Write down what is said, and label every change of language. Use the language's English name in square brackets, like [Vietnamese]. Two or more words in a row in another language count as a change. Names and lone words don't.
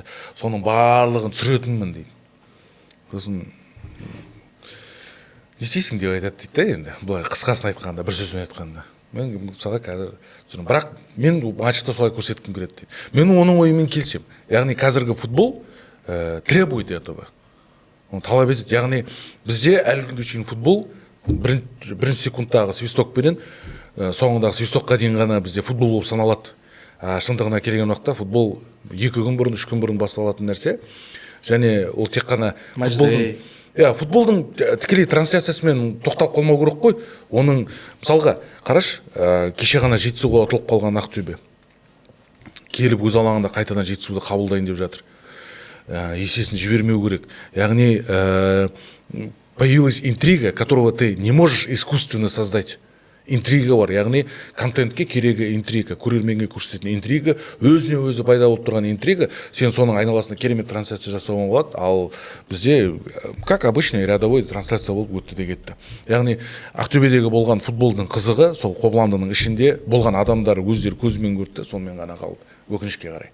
[Kazakh] Соның барлығын түсіретінмін дейді. Сосын не істейсің деп айтады дейді да енді. Бұлай қысқасын айтқанда, бір сөзбен айтқанда. Мен мысалға қазір түсінемін. Бірақ мен матчта солай көрсеткім келеді дейді. Мен оның ойымен келсем. Яғни қазіргі [Russian] футбол требует этого. [Kazakh] Оны талап етеді. Яғни бізде әлі күнге шейін футбол бірінші секундтағы свистокпенен соңындағы свистокқа дейін ғана бізде футбол болып саналады. Шындығына келген уақытта футбол 2 күн бұрын, 3 күн бұрын басталатын нәрсе. Және ол тек қана футболдың тікелей трансляциясымен тоқтап қалмау керек қой. Оның мысалға қараш, кеше ғана Жетісуға ұтылып қалған Ақтөбе келіп өз алаңында қайтадан Жетісуды қабылдайын деп жатыр. Есесін жібермеу керек. [Russian] Яғни появилась интрига, которого ты не можешь искусственно создать. [Kazakh] интрига бар, яғни контентке керегі интрига, көрерменге көрсететін интрига, өзіне өзі пайда болып тұрған интрига, сен соның айналасында керемет трансляция жасауға болады. Ал бізде [Russian] как обычный рядовой [Kazakh] трансляция болып өтті де кетті. Яғни Ақтөбедегі болған футболдың қызығы сол Қобыландының ішінде болған адамдар өздері көзімен көрді, сонымен ғана қалды, өкінішке қарай.